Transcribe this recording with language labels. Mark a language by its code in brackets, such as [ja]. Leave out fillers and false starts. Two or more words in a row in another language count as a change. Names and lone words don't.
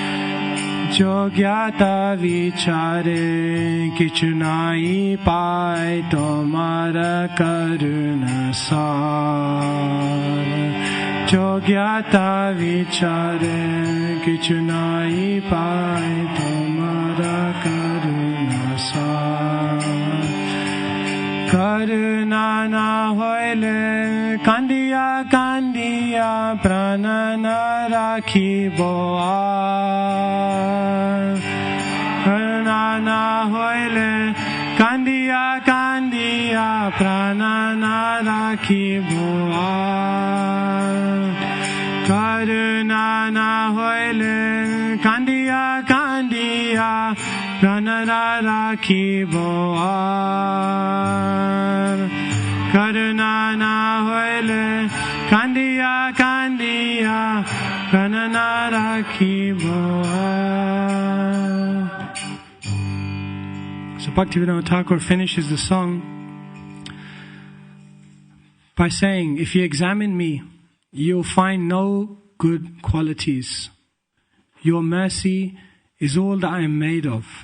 [bn] যোগ্যতা বিচারে কিছুনাই পাই তোমার করুণা সার. যোগ্যতা বিচারে কিছুনাই পাই তোমার করুণা সার. করুণা না হইলে কাঁদিয়া কাঁদিয়া প্রাণ না রাখিব আর. করুণা না হইলে কাঁদিয়া কাঁদিয়া প্রাণ না রাখিব আর. করুণা না হইলে কাঁদিয়া কাঁদিয়া প্রাণ না রাখিব আর. করুণা না হইলে কাঁদিয়া কাঁদিয়া প্রাণ না রাখিব আর. [en] So Bhaktivinoda Thakur finishes the song by saying, if you examine me, you'll find no good qualities. Your mercy is all that I am made of.